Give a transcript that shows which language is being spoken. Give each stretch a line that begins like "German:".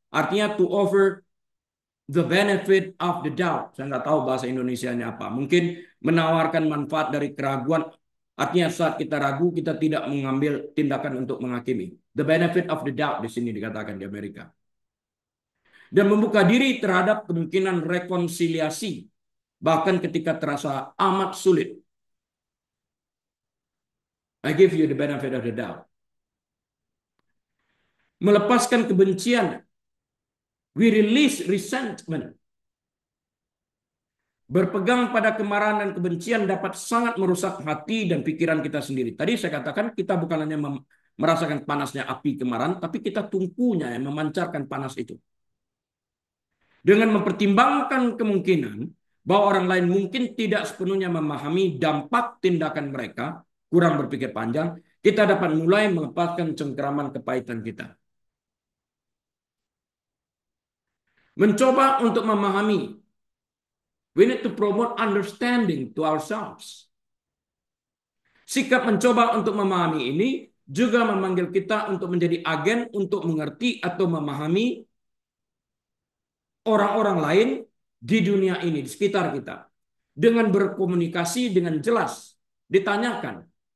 Indonesian: Artinya
English: to offer the benefit of the doubt.
Indonesian: Saya nggak tahu bahasa Indonesianya apa. Mungkin menawarkan manfaat dari keraguan. Artinya saat kita ragu, kita tidak mengambil tindakan untuk menghakimi.
English: The benefit of the doubt
Indonesian: di sini dikatakan di Amerika. Dan membuka diri terhadap kemungkinan rekonsiliasi. Bahkan ketika terasa amat sulit.
English: I give you the benefit of the doubt.
Indonesian: Melepaskan kebencian.
English: We release resentment.
Indonesian: Berpegang pada kemarahan dan kebencian dapat sangat merusak hati dan pikiran kita sendiri. Tadi saya katakan kita bukan hanya merasakan panasnya api kemarahan, tapi kita tungkunya yang memancarkan panas itu. Dengan mempertimbangkan kemungkinan bahwa orang lain mungkin tidak sepenuhnya memahami dampak tindakan mereka, kurang berpikir panjang, kita dapat mulai melepaskan cengkeraman kepahitan kita. Mencoba untuk memahami.
English: We need to promote understanding to ourselves.
Indonesian: Sikap mencoba untuk memahami ini juga memanggil kita untuk menjadi agen untuk mengerti atau memahami orang-orang lain di dunia ini, di sekitar kita. Dengan berkomunikasi dengan jelas, ditanyakan.